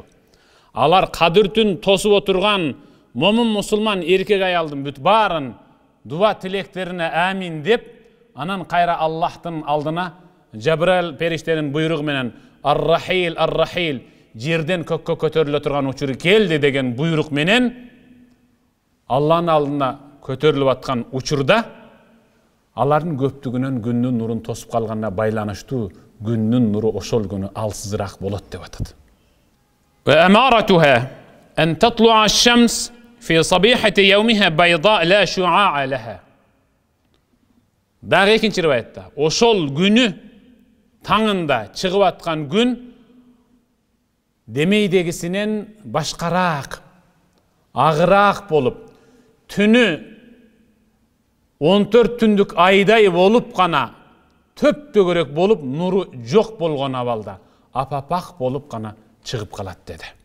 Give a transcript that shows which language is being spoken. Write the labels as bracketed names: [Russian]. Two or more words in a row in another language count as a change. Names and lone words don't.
[Kyrgyz] Алар кадыр түн тосуп отурган момун мусулман эркек аялдын бүт баарын дуа тилектерине амин деп, анан кайра Аллахтын алдына Жабраил периштенин буйругу менен ар-рахил ар-рахил жерден көккө көтөрүлө турган учуру келди деген буйрук менен Алланын алдына көтөрүлүп аткан учурда алардын көптүгүнөн күндүн нурун тосуп калганына байланыштуу күндүн нуру ошол күнү алсызыраак болот деп атат. [Arabic] وأمارتها أن تطلع الشمس في صبيحة يومها بيضاء لا شعاع لها. [Kyrgyz] Дагы экинчи риваятта, ошол күнү таңында чыгып аткан күн демейдегисинен башкараак, агыраак болуп, түнү 14 түндүк айдай болуп гана төп-төгөрөк болуп, нуру жок болгон абалда апапак болуп гана чыгып калат деди.